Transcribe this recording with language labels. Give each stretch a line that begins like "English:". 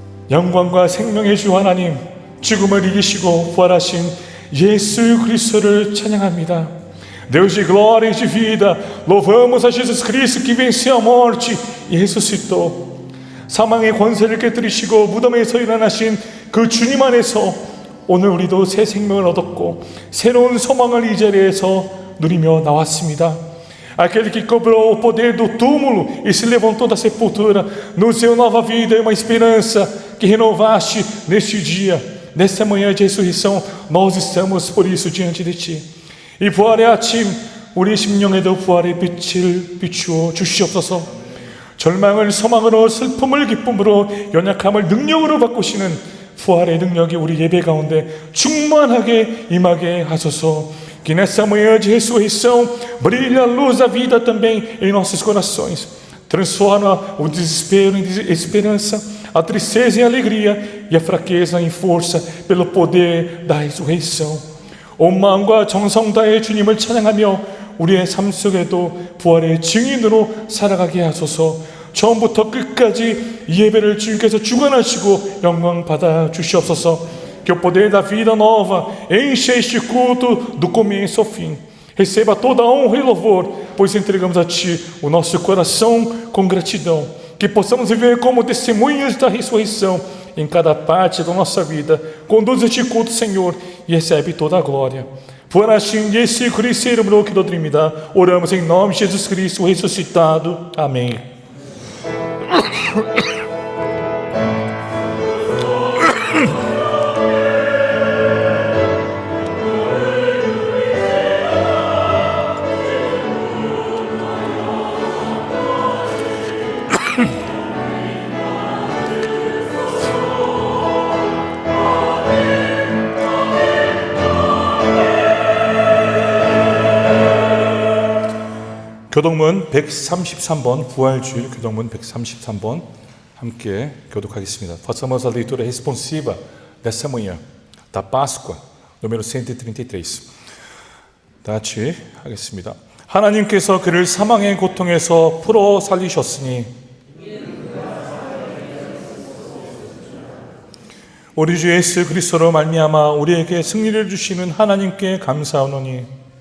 Korean: 영광과 생명의 주 하나님 죽음을 이기시고 부활하신 예수 그리스도를 찬양합니다
Portuguese: Deus de glória e de vida, louvamos a Jesus Cristo que venceu a morte e ressuscitou.
Korean: 사망의 권세를 깨뜨리시고 무덤에서 일어나신 그 주님 안에서 오늘 우리도 새 생명을 얻었고 새로운 소망을 이 자리에서 누리며 나왔습니다.
Portuguese: Aquele que quebrou o poder do túmulo e se levantou da sepultura, nos deu nova vida e uma esperança que renovaste neste dia, nesta manhã de ressurreição. Nós estamos por isso diante de Ti.
Korean: 이 부활의 아침 우리 심령에도 부활의 빛을 비추어 주시옵소서. 절망을 소망으로 슬픔을 기쁨으로 연약함을 능력으로 바꾸시는 부활의 능력이 우리 예배 가운데 충만하게 임하게 하소서.
Portuguese: Que nessa manhã de ressurreição brilhe a luz da vida também em nossos corações. Transforma o desespero em esperança, a tristeza em alegria e a fraqueza em força pelo poder da ressurreição.
Korean: 온 마음과 정성 다해 주님을 찬양하며 우리의 삶 속에도 부활의 증인으로 살아가게 하소서. 처음부터 끝까지 이 예배를 주님께서 주관하시고 영광 받아 주시옵소서.
Portuguese: Que o poder da vida nova encha este culto do começo ao fim. Receba toda a honra e louvor, pois entregamos a Ti o nosso coração com gratidão. Que possamos viver como testemunhas da ressurreição em cada parte da nossa vida. Conduz este culto, Senhor, e recebe toda a glória.
Korean: 부활하신 예수 그리스도의 이름으로 기도드립니다.
Portuguese: oramos em nome de Jesus Cristo ressuscitado. Amém.
Korean: 교독문 133번 부활주일 교독문 133번 함께 교독하겠습니다.
Portuguese: Façamos a leitura responsiva dessa manhã da Páscoa, número 133.
Korean: 다 같이 하겠습니다. 하나님께서 그를 사망의 고통에서 풀어 살리셨으니 우리 주 예수 그리스도로 말미암아 우리에게 승리를 주시는 하나님께 감사하노니